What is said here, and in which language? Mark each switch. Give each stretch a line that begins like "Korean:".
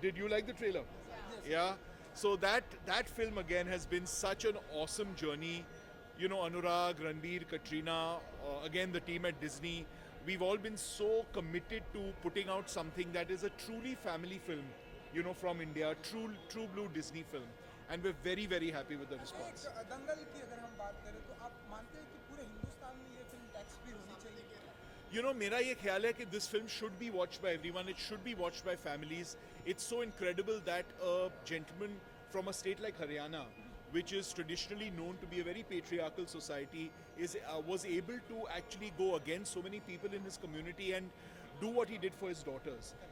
English: Did you like the trailer? Yes. Yeah. So that film again has been such an awesome journey. You know, Anurag, Ranbir, Katrina, again the team at Disney, we've all been so committed to putting out something that is a truly family film, you know, from India, true blue Disney film, and we're very, very happy with the response.
Hindi: दंगल की अगर हम बात करें तो आप मानते हैं कि पूरे हिंदुस्तान में ये फिल्म टैक्स फ्री होनी चाहिए?
English: You know,
Hindi: मेरा ये ख्याल है कि
English: this film should be watched by everyone. It should be watched by families. It's so incredible that a gentleman from a state like Haryana, which is traditionally known to be a very patriarchal society, was able to actually go against so many people in his community and do what he did for his daughters.